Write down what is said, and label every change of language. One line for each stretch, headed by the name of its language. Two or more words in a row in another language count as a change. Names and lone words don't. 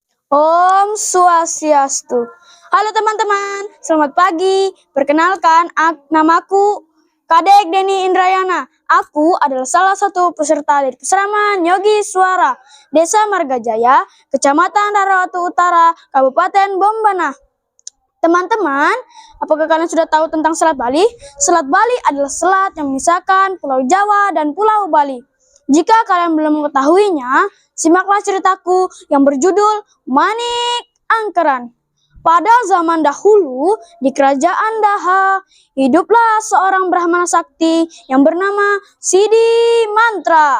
Balinese: Om Swastiastu.
Indonesian: Halo teman-teman, selamat pagi. Perkenalkan, namaku Kadek Deni Indrayana. Aku adalah salah satu peserta dari Peseraman Yogi Suara, Desa Margajaya, Kecamatan Darawatu Utara, Kabupaten Bombana. Teman-teman, apakah kalian sudah tahu tentang Selat Bali? Selat Bali adalah selat yang memisahkan Pulau Jawa dan Pulau Bali. Jika kalian belum mengetahuinya, simaklah ceritaku yang berjudul Manik Angkeran. Pada zaman dahulu, di kerajaan Daha, hiduplah seorang Brahmana sakti yang bernama Sidi Mantra.